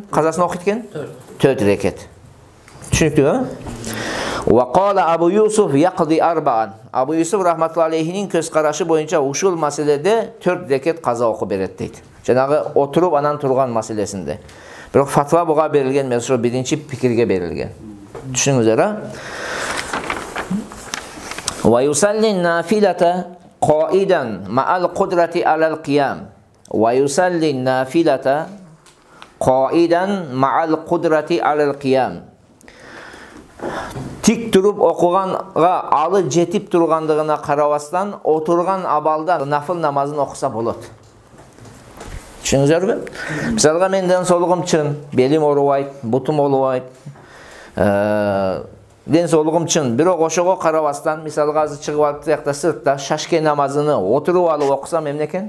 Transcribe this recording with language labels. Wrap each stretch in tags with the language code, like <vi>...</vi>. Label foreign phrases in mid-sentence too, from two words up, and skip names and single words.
<ky>Казасын окуйт экен? 4 рекет. Түшүнүктүү,</ky> <ar>وقال أبو يوسف يقضي 4.</ar> <ky>Abu Yusuf</ky> <ar>رحمة الله عليه</ar> <ky>көз карашы боюнча ушул маселеде 4 рекет каза окуп берет дейт. Жанагы отуруп анан турган маселесинде. Бирок фатва буга берилген эмес, ошо биринчи пикирге берилген. Түшүнүңүздөр,</ky> <ar>ويصلي النافلة قاعدا مع القدرة على القيام. ويصلي النافلة قاعدا مع القدرة على القيام.</ar> <ky>Тик туруп окуганга алы жетип тургандыгына карабастан отурган абалда нафыл намазын окуса болот. Түшүнүңүздөрбү? Мисалга менден солугум чын, белим оорубайт, бутум оорубайт. Ден солугум чын, бирок ошого карабастан, мисалга азыр чыгып алып тиякта сыртта шашке намазыны отуруп алып окусам эмне экен?</ky>